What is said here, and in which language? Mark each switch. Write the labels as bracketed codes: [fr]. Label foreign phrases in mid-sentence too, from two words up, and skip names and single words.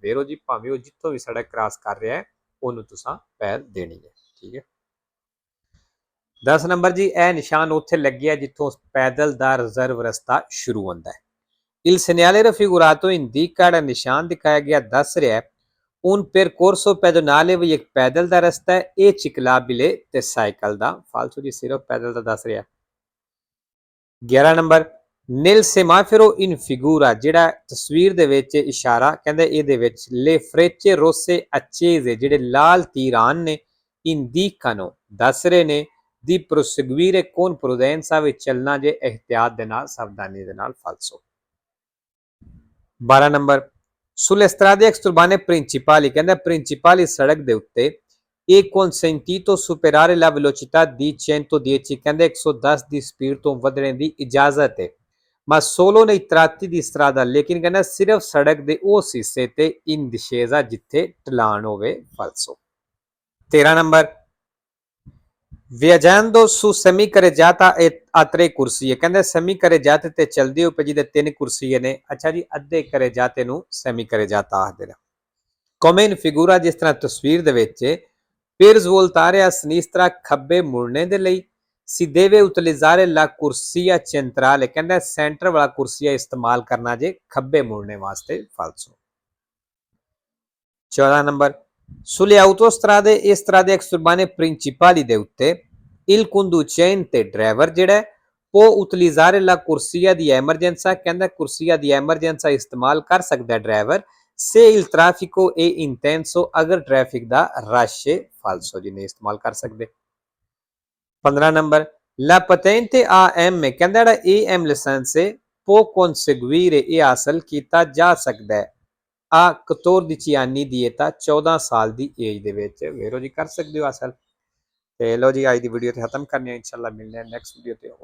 [pa] ਵੇਰੋ ਜੀ ਭਾਵੇਂ ਉਹ ਜਿੱਥੋਂ ਵੀ ਸੜਕ ਕ੍ਰਾਸ ਕਰ ਰਿਹਾ ਹੈ ਉਹਨੂੰ ਤੁਸੀਂ ਪੈਰ ਦੇਣੀ ਹੈ। ਠੀਕ ਹੈ। 10 ਨੰਬਰ ਜੀ, ਇਹ ਨਿਸ਼ਾਨ ਉੱਥੇ ਲੱਗਿਆ ਜਿੱਥੋਂ ਪੈਦਲ ਦਾ ਰਿਜ਼ਰਵ ਰਸਤਾ ਸ਼ੁਰੂ ਹੁੰਦਾ ਹੈ। [it] Il segnale raffigurato indica, [pa] ਨਿਸ਼ਾਨ ਦਿਖਾਇਆ ਗਿਆ ਦੱਸ ਰਿਹਾ ਹੈ [it] un percorso pedonale, [pa] ਵੀ ਇੱਕ ਪੈਦਲ ਦਾ ਰਸਤਾ ਹੈ, ਇਹ ciclabile ਤੇ ਸਾਈਕਲ ਦਾ। ਫਾਲਤੂ ਜੀ ਸਿਰਫ ਪੈਦਲ ਦਾ ਦੱਸ ਰਿਹਾ। 11 ਨੰਬਰ, [it] nel semaforo in figura, [pa] ਜਿਹੜਾ ਤਸਵੀਰ ਦੇ ਵਿੱਚ ਇਸ਼ਾਰਾ, ਕਹਿੰਦੇ ਇਹਦੇ ਵਿੱਚ [it] le frecce rosse accese, [pa] ਜਿਹੜੇ ਲਾਲ ਤੀਰਾਨ ਨੇ, indicano ਦੱਸ ਰਹੇ ਨੇ [it] di proseguire con prudenza, [pa] ਵਿੱਚ ਚੱਲਣਾ ਜੇ ਇਹਤਿਆਤ ਦੇ ਨਾਲ, ਸਾਵਧਾਨੀ ਦੇ ਨਾਲ। ਫਾਲਸੋ। 12 ਨੰਬਰ, [it] sulle strade extraurbane principali, [pa] ਕਹਿੰਦਾ ਪ੍ਰਿੰਸੀਪਲੀ ਸੜਕ ਦੇ ਉੱਤੇ [it] è consentito superare la velocità di 110, [pa] ਕਹਿੰਦੇ 110 ਦੀ ਸਪੀਡ ਤੋਂ ਵਧਣੇ ਦੀ ਇਜਾਜ਼ਤ ਹੈ, [it] ma solo nei tratti di strada, [pa] ਲੇਕਿਨ ਕਹਿੰਦਾ ਸਿਰਫ ਸੜਕ ਦੇ ਉਸ ਹਿੱਸੇ ਤੇ [it] in discesa [pa] ਜਿੱਥੇ ਢਲਾਣ ਹੋਵੇ। ਫਾਲਸੋ। 13 ਨੰਬਰ, [it] viaggiando su semicarreggiata a 3 [pa] ਕੁਰਸੀਏ, ਕਹਿੰਦੇ semicarreggiate ਤੇ ਚਲਦੇ ਹੋ ਜਿਹਦੇ 3 ਕੁਰਸੀਏ ਨੇ। ਅੱਛਾ ਜੀ, ਅੱਧੇ carreggiate ਨੂੰ semicarreggiata ਆਖਦੇ ਨੇ। [it] come in figura, [pa] ਜਿਸ ਤਰ੍ਹਾਂ ਤਸਵੀਰ ਦੇ ਵਿੱਚ per svoltare a sinistra, ਖੱਬੇ ਮੁੜਨੇ ਦੇ ਲਈ [it] si deve utilizzare la corsia centrale, [pa] ਕਹਿੰਦਾ ਸੈਂਟਰ ਵਾਲਾ ਕੁਰਸੀਆ ਇਸਤੇਮਾਲ ਕਰਨਾ ਜੇ ਖੱਬੇ ਮੁੜਨੇ ਵਾਸਤੇ। ਫਾਲਸੋ। 14 ਨੰਬਰ, [it] sulle autostrade e strade extraurbane principali [pa] ਦੇ ਉੱਤੇ [it] il conducente, [pa] ਡਰਾਈਵਰ ਜਿਹੜਾ [it] può utilizzare la corsia di emergenza, [pa] ਕਹਿੰਦਾ [it] corsia di emergenza [pa] ਇਸਤੇਮਾਲ ਕਰ ਸਕਦਾ ਡਰਾਈਵਰ [it] se il traffico è intenso, [pa] ਅਗਰ ਟ੍ਰੈਫਿਕ ਦਾ ਰਸ਼ ਹੈ। ਫਾਲਸੋ ਜੀ, ਨਹੀਂ ਇਸਤੇਮਾਲ ਕਰ ਸਕਦੇ। 15 ਨੰਬਰ, [it] la patente AM, [pa] ਕਹਿੰਦਾ ਜਿਹੜਾ AM ਲਾਇਸੈਂਸ ਹੈ [it] può conseguire, [pa] ਇਹ ਹਾਸਲ ਕੀਤਾ ਜਾ ਸਕਦਾ ਹੈ [it] a 14 anni [pa] ਦੀ età, 14 ਸਾਲ ਦੀ ਏਜ ਦੇ ਵਿੱਚ। ਵੇਰੋ ਜੀ ਕਰ ਸਕਦੇ ਹੋ ਹਾਸਲ। ਤੇ ਲੋ ਜੀ, ਅੱਜ ਦੀ ਵੀਡੀਓ ਤੇ ਖਤਮ ਕਰਨੀ ਹੈ। ਇਨਸ਼ਾਅੱਲਾ ਮਿਲਦੇ ਹਾਂ ਨੈਕਸਟ ਵੀਡੀਓ ਤੇ।